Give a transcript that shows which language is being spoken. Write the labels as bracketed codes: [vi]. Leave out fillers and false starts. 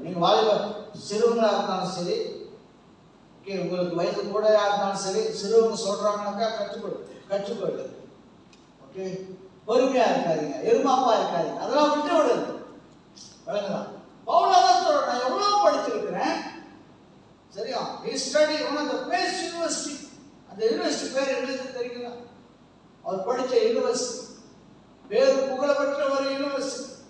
[ta] நீங்க வாலிப சிறுவங்களா இருந்தாலும் சரி, உங்களுக்கு வயது கூட இருந்தாலும் சரி, சிறுவங்க சொல்றாங்கன்னாக்கா கற்றுக்கொள்ளு. ஓகே, பொறுமையா இருக்காதீங்க, எருமாப்பா இருக்காதீங்க, அதெல்லாம் விட்டு விடுது. விளங்குதான்? பவுலாதான் சொல்றேன், நான் எவ்வளவு படிச்சிருக்கிறேன், சரியா? [en] he studied one of the best university. [ta] அந்த யூனிவர்சிட்டி பேர் என்னது தெரியுங்களா? அவர் படிச்ச யூனிவர்சிட்டி பேர் புகழப்பெற்ற ஒரு யூனிவர்சிட்டி.